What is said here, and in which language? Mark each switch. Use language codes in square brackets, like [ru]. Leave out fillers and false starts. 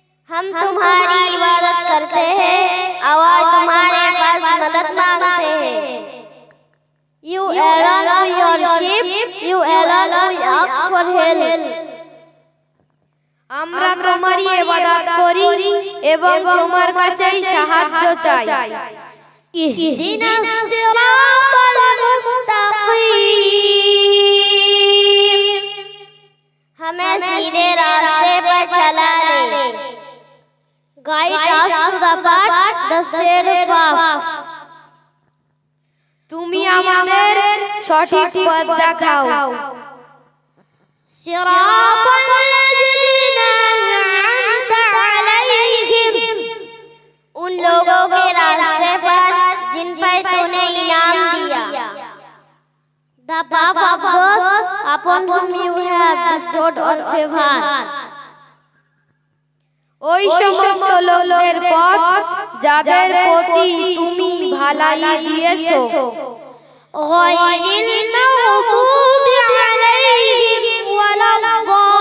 [hi] हम तुम्हारी इबादत करते हैं और तुम्हारे पास मदद मांगते हैं। [en] You alone we worship, you alone we ask for help. [bn] আমরা তোমারই ইবাদত করি এবং তোমার কাছেই সাহায্য চাই। [ar] ইহদিনাস সিরাতাল মুস্তাকিম। [hi] हमें सीधे रास्ते पर चला ले। [en] Guide us to the path, the straight path. [bn] তুমি আমাদের সঠিক পথ দেখাও। [ar] সিরাতাল লাযিনা আন'আমতা আলাইহিম। [hi] उन लोगों के रास्ते पर जिन पर तूने इनाम दिया। [en] The path of those upon whom you have bestowed your favor. [bn] ওই সমস্ত লোকদের পথ যাদের প্রতি তুমি ভালাই দিয়েছো। [ar] গায়রিল মাগদুবি আলাইহিম ওয়ালাদ-দাল্লিন।